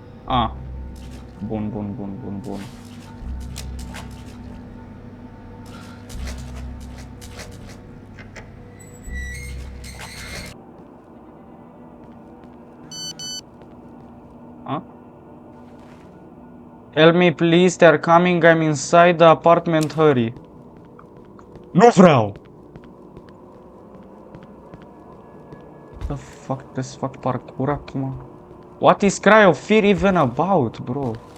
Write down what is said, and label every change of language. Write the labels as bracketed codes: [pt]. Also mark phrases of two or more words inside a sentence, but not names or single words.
[ro] A. Bun, bun, bun, bun, bun. A? [en] Help me please, they're coming, I'm inside the apartment, hurry. [ro] Nu vreau! [en] The fuck, this fuck parkour acum? What is Cry of Fear even about, bro?